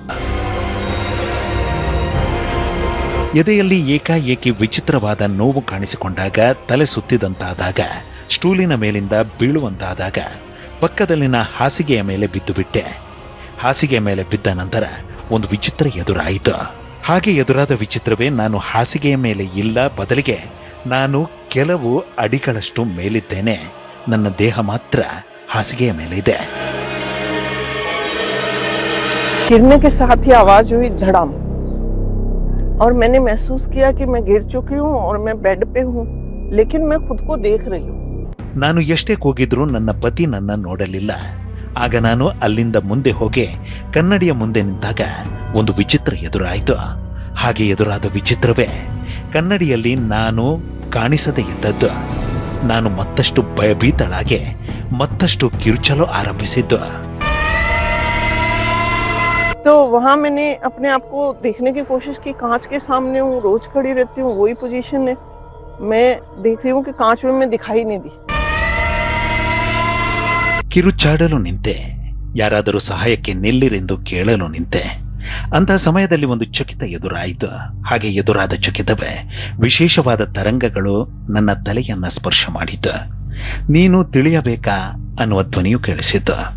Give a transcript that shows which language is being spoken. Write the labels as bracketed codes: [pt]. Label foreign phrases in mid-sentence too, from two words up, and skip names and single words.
[kn] ಎದೆಯಲ್ಲಿ ಏಕಾಏಕಿ ವಿಚಿತ್ರವಾದ ನೋವು ಕಾಣಿಸಿಕೊಂಡಾಗ, ತಲೆ ಸುತ್ತಿದಂತಾದಾಗ, ಸ್ಟೂಲಿನ ಮೇಲಿಂದ ಬೀಳುವಂತಾದಾಗ ಪಕ್ಕದಲ್ಲಿನ ಹಾಸಿಗೆಯ ಮೇಲೆ ಬಿದ್ದು ಬಿಟ್ಟೆ. ಹಾಸಿಗೆಯ ಮೇಲೆ ಬಿದ್ದ ನಂತರ ಒಂದು ವಿಚಿತ್ರ ಎದುರಾಯಿತು. ಹಾಗೆ ಎದುರಾದ ವಿಚಿತ್ರವೇ ನಾನು ಹಾಸಿಗೆಯ ಮೇಲೆ ಇಲ್ಲ, ಬದಲಿಗೆ ನಾನು ಕೆಲವು ಅಡಿಗಳಷ್ಟು ಮೇಲಿದ್ದೇನೆ. ನನ್ನ ದೇಹ ಮಾತ್ರ ಹಾಸಿಗೆಯ ಮೇಲೆ ಇದೆ. [hi] गिरने के साथ ही आवाज हुई धड़ाम, और मैंने महसूस किया कि मैं गिर चुकी हूँ और मैं बेड पे हूँ, लेकिन मैं खुद को देख रही हूँ. [kn] ನಾನು ಎಷ್ಟೇ ಕೂಗಿದ್ರೂ ನನ್ನ ಪತಿ ನನ್ನ ನೋಡಲಿಲ್ಲ. ಆಗ ನಾನು ಅಲ್ಲಿಂದ ಮುಂದೆ ಹೋಗಿ ಕನ್ನಡಿಯ ಮುಂದೆ ನಿಂತಾಗ ಒಂದು ವಿಚಿತ್ರ ಎದುರಾಯಿತು. ಹಾಗೆ ಎದುರಾದ ವಿಚಿತ್ರವೇ ಕನ್ನಡಿಯಲ್ಲಿ ನಾನು ಕಾಣಿಸದೇ ಇದ್ದದ್ದು. ನಾನು ಮತ್ತಷ್ಟು ಭಯಭೀತಳಾಗಿ ಮತ್ತಷ್ಟು ಕಿರುಚಲು ಆರಂಭಿಸಿದ್ದು. [hi] तो वहाँ मैंने अपने आप को देखने की कोशिश की. कांच के सामने हूँ, रोज खड़ी रहती हूँ, वही पोजीशन है. मैं देख रही हूँ कि कांच में मैं दिखाई नहीं दी. [kn] ಕಿರುಚಾಡಲು ನಿಂತೆ. ಯಾರಾದರೂ ಸಹಾಯಕ್ಕೆ ನಿಲ್ಲಿರೆಂದು ಕೇಳಲು ನಿಂತೆ. ಅಂತಹ ಸಮಯದಲ್ಲಿ ಒಂದು ಚಕಿತ ಎದುರಾಯಿತು. ಹಾಗೆ ಎದುರಾದ ಚಕಿತವೇ ವಿಶೇಷವಾದ ತರಂಗಗಳು ನನ್ನ ತಲೆಯನ್ನ ಸ್ಪರ್ಶ ಮಾಡಿತು. ನೀನು ತಿಳಿಯಬೇಕಾ ಅನ್ನುವ ಧ್ವನಿಯು ಕೇಳಿಸಿತು.